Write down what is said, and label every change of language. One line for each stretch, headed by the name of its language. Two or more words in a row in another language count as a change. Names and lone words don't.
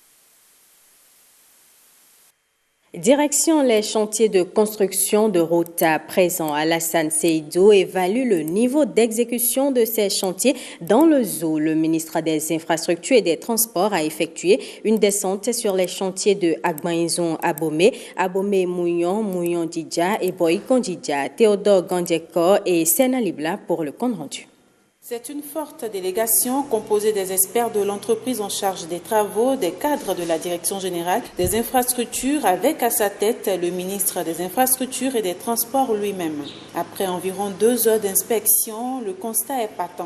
French: Direction les chantiers de construction de routes à présent. Alassane Seydou évalue le niveau d'exécution de ces chantiers dans le zoo. Le ministre des Infrastructures et des Transports a effectué une descente sur les chantiers de Agbanizon Abomé, Abomé Mouyon, Mouyon Didja et Boyikon Didja, Théodore Gandieko et Sena Libla pour le compte rendu. C'est une forte délégation composée des experts de l'entreprise en charge des travaux, des cadres de la Direction générale des infrastructures, avec à sa tête le ministre des Infrastructures et des Transports lui-même. Après environ 2 heures d'inspection, le constat est patent.